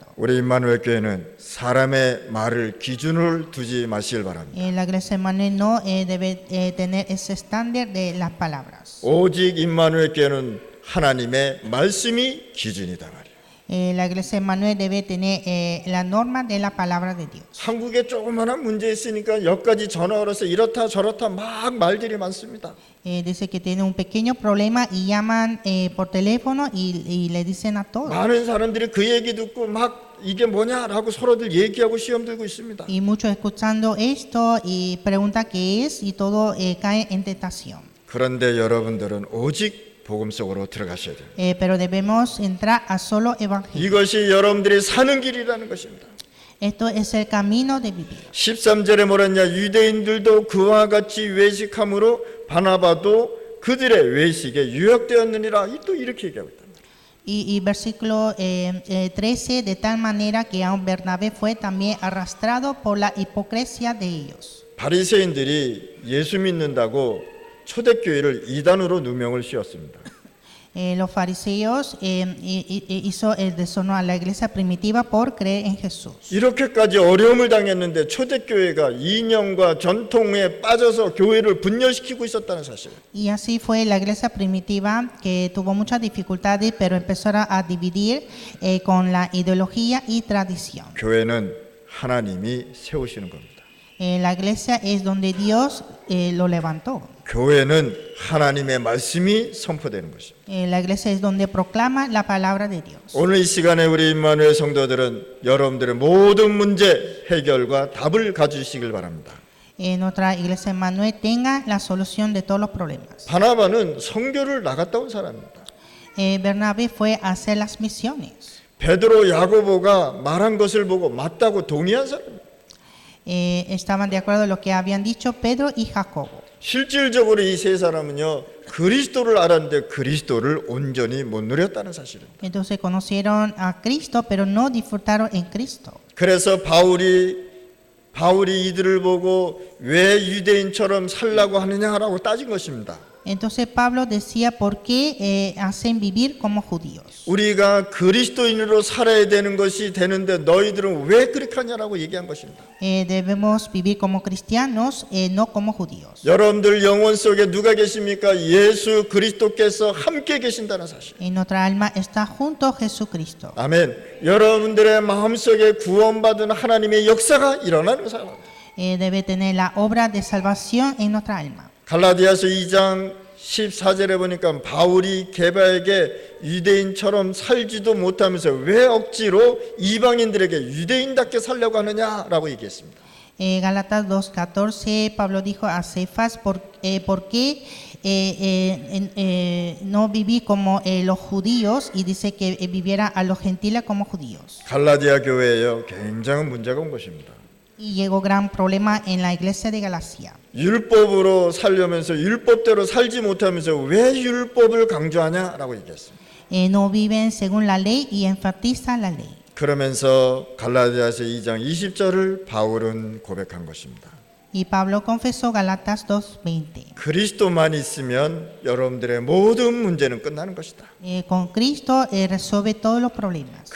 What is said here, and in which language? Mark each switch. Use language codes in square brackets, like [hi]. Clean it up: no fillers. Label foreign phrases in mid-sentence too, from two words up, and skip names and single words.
[ko] 우리 임마누엘 교회는 사람의 말을 기준으로 두지 마시길 바랍니다. [es] La iglesia hermana no debe tener ese estándar de las palabras. [ko] 오직 임마누엘 교회는 하나님의 말씀이 기준이다 말이에요. [es] La iglesia hermana debe tener la norma de la palabra de Dios. [ko] 한국에 조그마한 문제 있으니까 여기까지 전화 걸어서 이렇다 저렇다 막 말들이 많습니다. [es] Dice que tiene un pequeño problema y llaman por teléfono y le dicen a todos. [ko] 많은 사람들이 그 얘기 듣고 막 이게 뭐냐라고 서로들 얘기하고 시험 들고 있습니다. [es] Y muchos escuchando esto y preguntan qué es y todo cae en tentación. [ko] 그런데 여러분들은 오직 복음 속으로 들어가셔야 돼요. [es] Pero debemos entrar a solo evangelio. [ko] 이것이 여러분들이 사는 길이라는 것입니다. [es] Esto es el camino de vivir. [ko] 13절에 뭐랬냐? 유대인들도 그와 같이 외식함으로 바나바도 그들의 외식에 유혹되었느니라. 또 이렇게 얘기하고 있다. [es] Y versículo 13, de tal manera que aun Bernabé fue también arrastrado por la hipocresía de ellos. [ko] 바리새인들이 예수 믿는다고 초대교회를 이단으로 누명을 씌웠습니다. [es] Los fariseos hizo el deshonor a la iglesia primitiva por creer en Jesús. [ko] 이렇게까지 어려움을 당했는데 초대교회가 이념과 전통에 빠져서 교회를 분열시키고 있었다는 사실. [es] Y así fue la iglesia primitiva que tuvo muchas dificultades, pero empezó a dividir con la ideología y tradición. [ko] 교회는 하나님이 세우시는 겁니다. [es] La iglesia es donde Dios lo levantó. [ko] 교회는 하나님의 말씀이 선포되는 것입니다. [es] La iglesia es donde proclama la palabra de Dios. [ko] 오늘 이 시간에 우리 임마누엘 성도들은 여러분들의 모든 문제 해결과 답을 가지시길 바랍니다. [es] Nuestra iglesia Emmanuel tenga la solución de todos los problemas. [ko] 바나바는 선교를 나갔다 온 사람입니다. [es] Bernabé fue a hacer las misiones. [ko] 베드로, 야고보가 말한 것을 보고 맞다고 동의한 사람입니다. [es] Estaban de acuerdo en lo que habían dicho Pedro y Jacobo. [ko] 실질적으로 이 세 사람은요, 그리스도를 알았는데 그리스도를 온전히 못 누렸다는 사실입니다. [es] Entonces conocieron a Cristo, pero no disfrutaron en Cristo. [ko] 그래서 바울이 이들을 보고 왜 유대인처럼 살라고 하느냐라고 따진 것입니다. [es] Entonces Pablo decía, ¿por qué hacen vivir como judíos? [ko] 우리가 그리스도인으로 살아야 되는 것이 되는데 너희들은 왜 그렇게 하냐라고 얘기한 것입니다. [es] Debemos vivir como cristianos, no como judíos. [ko] 여러분들 영혼 속에 누가 계십니까? 예수 그리스도께서 함께 계신다는 사실. [es] En nuestra alma está junto Jesucristo. [ko] 아멘. 여러분들의 마음속에 구원받은 하나님의 역사가 일어나는 사람. [es] Debe tener la obra de salvación en nuestra alma. [ko] 갈라디아서 2장 14절에 보니까 바울이 게바에게 유대인처럼 살지도 못하면서 왜 억지로 이방인들에게 유대인답게 살려고 하느냐라고 얘기했습니다. [es] Gálatas 2:14 Pablo dijo a Cefas, ¿por qué no viví como los judíos? Y dice que viviera a los gentiles como judíos. [ko] 갈라디아 교회에요, 굉장한 문제가 온 것입니다. [es] Y llegó gran problema en la iglesia de Galacia. [ko] 율법으로 살려면서 율법대로 살지 못하면서 왜 율법을 강조하냐라고 얘기했습니다. [es] No viven según la ley y enfatizan la ley. [ko] 그러면서 갈라디아서 2장 20절을 바울은 고백한 것입니다. [es] Y Pablo confesó Galatas 2:20. [ko] 그리스도만 있으면 여러분들의 모든 문제는 끝나는 것이다. [es] Con Cristo resuelve todos los problemas.